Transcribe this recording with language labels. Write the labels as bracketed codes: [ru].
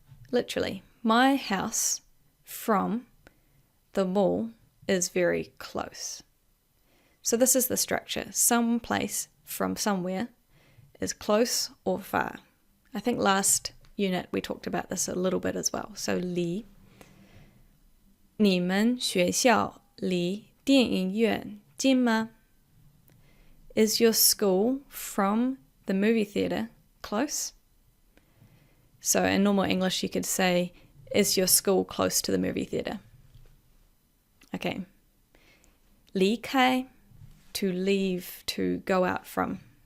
[en] Literally, my house from the mall is very close. So this is the structure. Some place from somewhere is close or far. I think last unit we talked about this a little bit as well. [zh] So 离，你们学校离电影院近吗？ [en] Is your school from the movie theatre close? So in normal English you could say, is your school close to the movie theatre? Okay. 离开 to leave, to go out from.